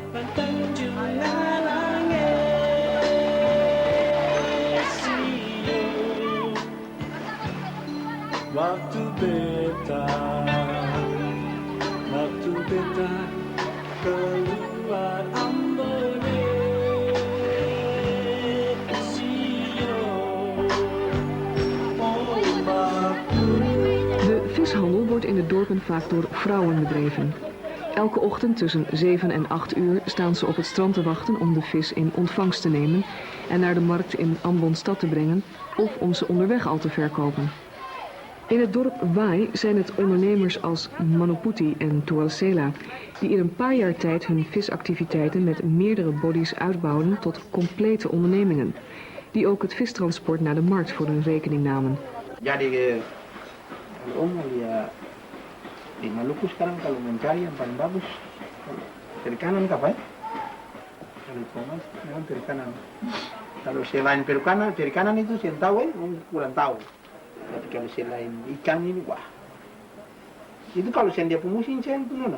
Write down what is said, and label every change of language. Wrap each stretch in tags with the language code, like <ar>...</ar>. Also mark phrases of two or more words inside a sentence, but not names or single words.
<abs>Waktu beta keluar Ambone</abs> <nl>De vishandel wordt in de dorpen vaak door vrouwen bedreven. Elke ochtend tussen 7 en 8 uur staan ze op het strand te wachten om de vis in ontvangst te nemen en naar de markt in Ambon stad te brengen of om ze onderweg al te verkopen. In het dorp Wai zijn het ondernemers als Manuputi en Tualsela die in een paar jaar tijd hun visactiviteiten met meerdere bodies uitbouwden tot complete ondernemingen, die ook het vistransport naar de markt voor hun rekening namen.</nl> <id>Jadi kalau lihat di Maluku sekarang kalau mencari yang paling bagus perikanan apa ya? Kalau Thomas memang perikanan. Kalau selain perikanan itu saya tahu kurang tahu. Tapi kalau selain ikan ini wah. Itu kalau dia pemusim saya itu nona.</id>